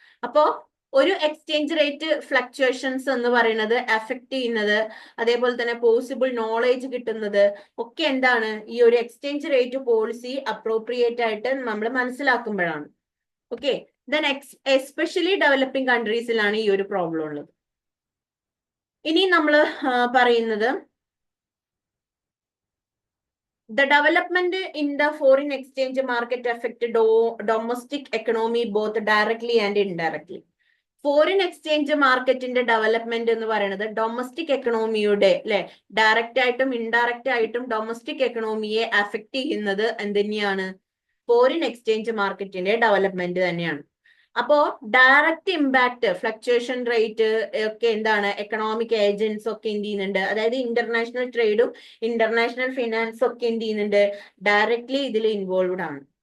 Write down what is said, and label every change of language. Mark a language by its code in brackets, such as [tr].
[ml] അപ്പോ ഒരു exchange rate fluctuations എന്ന് പറയുന്നത് എഫക്ട് ചെയ്യുന്നത്, അതേപോലെ തന്നെ പോസിബിൾ നോളേജ് കിട്ടുന്നത് ഒക്കെ എന്താണ്, ഈ ഒരു എക്സ്ചേഞ്ച് റേറ്റ് പോളിസി അപ്രോപ്രിയേറ്റ് ആയിട്ട് നമ്മൾ മനസ്സിലാക്കുമ്പോഴാണ്. ഓക്കെ, ദെൻ എസ്പെഷ്യലി ഡെവലപ്പിംഗ് കൺട്രീസിലാണ് ഈ ഒരു പ്രോബ്ലം ഉള്ളത്. ഇനി നമ്മൾ പറയുന്നത് [en] the development in the foreign exchange market affect domestic economy both directly and indirectly. [ml] Foreign exchange മാർക്കറ്റിന്റെ ഡെവലപ്മെന്റ് എന്ന് പറയുന്നത് ഡൊമസ്റ്റിക് എക്കണോമിയുടെ അല്ലെ, ഡയറക്റ്റ് ആയിട്ടും ഇൻഡയറക്റ്റ് ആയിട്ടും ഡൊമസ്റ്റിക് എക്കണോമിയെ അഫക്ട് ചെയ്യുന്നത് എന്തുതന്നെയാണ്, ഫോറിൻ എക്സ്ചേഞ്ച് മാർക്കറ്റിന്റെ ഡെവലപ്മെന്റ് തന്നെയാണ്. അപ്പോ ഡയറക്റ്റ് ഇമ്പാക്ട് ഫ്ലക്ച്വേഷൻ റേറ്റ് ഒക്കെ എന്താണ്, എക്കണോമിക് ഏജൻസ് ഒക്കെ എന്ത് ചെയ്യുന്നുണ്ട്, അതായത് ഇന്റർനാഷണൽ ട്രേഡും ഇന്റർനാഷണൽ ഫിനാൻസും ഒക്കെ എന്ത് ചെയ്യുന്നുണ്ട്, ഡയറക്ട്ലി ഇതിൽ ഇൻവോൾവ്ഡ് ആണ്.